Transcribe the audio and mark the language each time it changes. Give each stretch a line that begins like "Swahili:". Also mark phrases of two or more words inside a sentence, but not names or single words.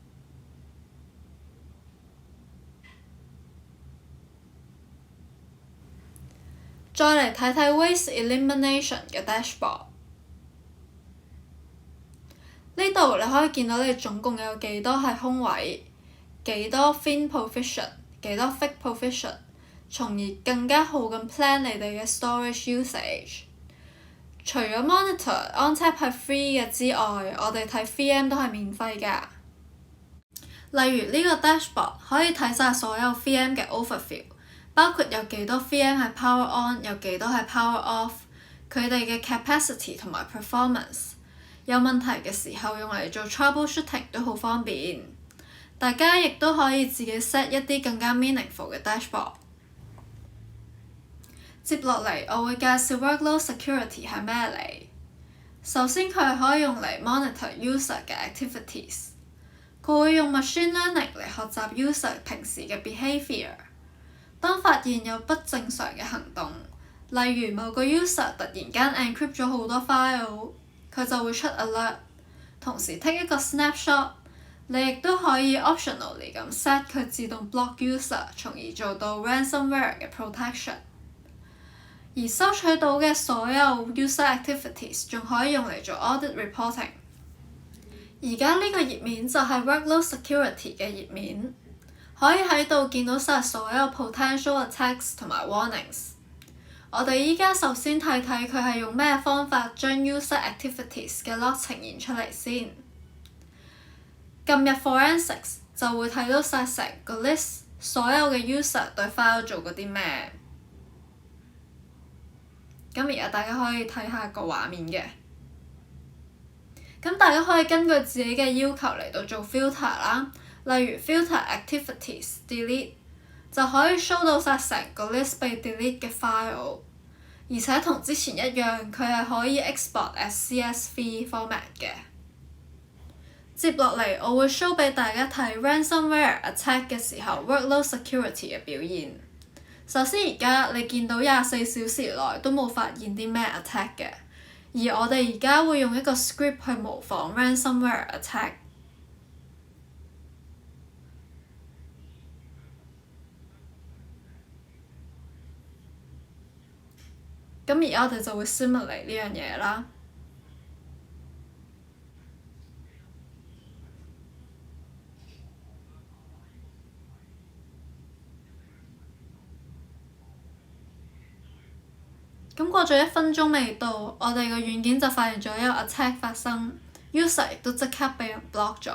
Cantonese: 再嚟睇睇
English: Waste Elimination
Cantonese: 嘅 dashboard。呢度你可以見到你總共有幾多係空位，幾多
English: thin provision，
Cantonese: 幾多
English: thick provision，
Cantonese: 從而更加好咁 plan 你哋嘅
English: storage usage。
Cantonese: 除咗 monitor ONTAP 係 free 嘅之外，我哋睇 VM 都係免費㗎。例如呢個 dashboard 可以睇晒所有 VM 嘅 overview， 包括有幾多 VM 係
English: power on，
Cantonese: 有幾多係
English: power off，
Cantonese: 佢哋嘅 capacity 同埋 performance。有問題嘅時候用嚟做 troubleshooting 都好方便。大家亦都可以自己 set 一啲更加 meaningful 嘅 dashboard。接落嚟，我會介紹
English: workload security
Cantonese: 係咩嚟。首先，佢係可以用嚟
English: monitor user
Cantonese: 嘅 activities。佢會用
English: machine learning
Cantonese: 嚟學習 user 平時嘅 behaviour。當發現有不正常嘅行動，例如某個 user 突然間 encrypt 咗好多 file， 佢就會出 alert。同時 take 一個 snapshot， 你亦都可以 optionally 咁 set 佢自動
English: block user，
Cantonese: 從而做到 ransomware 嘅 protection。而收取到嘅所有
English: user activities
Cantonese: 仲可以用嚟做
English: audit reporting。
Cantonese: 而家呢個頁面就係
English: workload security
Cantonese: 嘅頁面，可以喺度見到晒所有
English: potential attacks
Cantonese: 同埋 warnings。我哋依家首先睇睇佢係用咩方法將
English: user activities
Cantonese: 嘅 log 呈現出嚟先。撳入 forensics 就會睇到晒成個 list， 所有嘅 user 對 file 做過啲咩。咁而家大家可以睇下個畫面嘅。咁大家可以根據自己嘅要求嚟到做 filter 啦，例如
English: filter activities delete
Cantonese: 就可以 show 到晒成個 list 被 delete 嘅 file， 而且同之前一樣，佢係可以
English: export as CSV format
Cantonese: 嘅。接落嚟，我會 show 俾大家睇
English: ransomware attack
Cantonese: 嘅時候
English: workload security
Cantonese: 嘅表現。首先而家你見到24小時內都冇發現啲咩 attack 嘅，而我哋而家會用一個 script 去模仿
English: ransomware attack。
Cantonese: 咁而家我哋就會 simulate 呢樣嘢啦。咁過咗1分鐘未到，我哋個軟件就發現咗有 attack 發生 ，user 亦都即刻被人 block 咗。